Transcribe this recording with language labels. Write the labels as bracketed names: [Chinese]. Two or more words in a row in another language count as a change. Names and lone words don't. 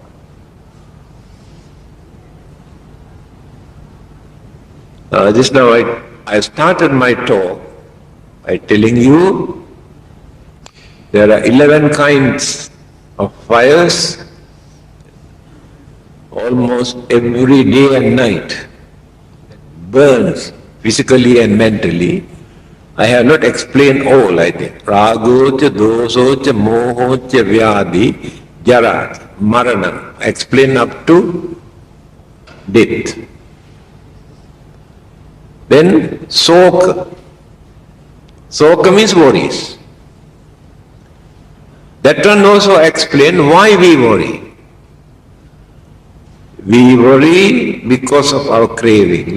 [English] Just now I started my talk by telling you there are 11 kinds of fires almost every day and night. Burns physically and mentally. I have not explained all, I think. [Pali] Ragocha, dosocha, mohocha, vyadi, jara, marana. [English] I explain up to death. Then soka. Soka means worries. That one also explain why we worry. We worry because of our craving.